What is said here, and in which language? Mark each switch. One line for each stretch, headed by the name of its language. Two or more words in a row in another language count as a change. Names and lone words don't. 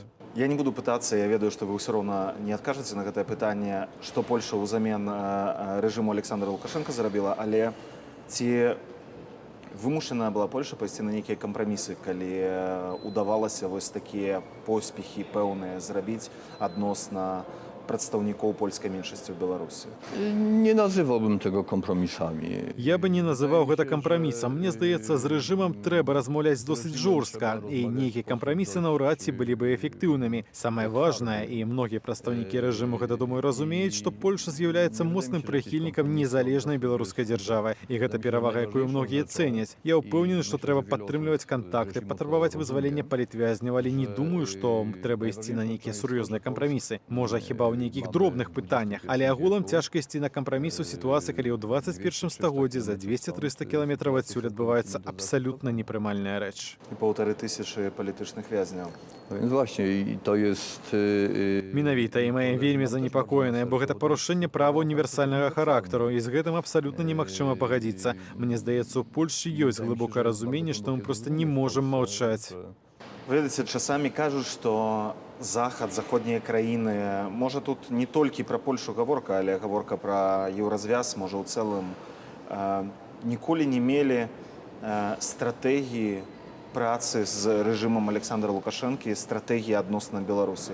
Belarusian: Я не буду пытацца, я ведаю, што вы ўсё роўна не адкажаце на гэтае пытанне, што Польша ўзамен рэжыму Александра Лукашенка зрабіла, але ці вымушаная была Польша пайсці на нейкія кампрамісы, калі удавалася вось такія поспехі пэўныя зрабіць адносна прадстаўнікоў польскай меншасці ў Беларусі?
Polish: Nie nazywałbym tego kompromisami.
Belarusian: Я бы не называў гэта кампрамісам. Мне здаецца, з рэжымам трэба размаўляць досыць жорстка, і нейкія кампрамісы наўрад ці былі бы эфектыўнымі. Самае важнае, і многія прадстаўнікі рэжыму гэта, думаю, разумеюць, што Польша з'яўляецца моцным прыхільнікам незалежнай беларускай дзяржавы, і гэта перавага, якую многія цэняць. Я ўпэўнены, што трэба падтрымліваць кантакты, патрабаваць вызвалення палітвязняў, але не думаю, што трэба ісці на нейкія сур'ёзныя кампрамісы. Можа, хіба ў нейкіх дробных пытаннях, але агулам цяжка ісці на кампраміс у сітуацыі, калі ў 21 стагоддзі за 200-300 кіламетраў адсюль адбываецца абсалютна непрымальная рэч. І 1500 палітычных вязняў.
Polish: Więc właśnie, i to jest...
Belarusian: Менавіта, і мы вельмі занепакоеныя, бо гэта парушэнне права універсальнага характару, і з гэтым абсалютна немагчыма пагадзіцца. Мне здаецца, у Польшчы ёсць глыбокае разуменне, што мы проста не можам маўчаць. Ведаеце, часамі кажуць, што захад, заходнія краіны, можа тут не толькі пра Польшу гаворка, але гаворка пра еўразвяз, можа ў цэлым, ніколі не мелі стратэгіі працы з рэжымам Александра Лукашэнкі, стратэгіі адносна Беларусі.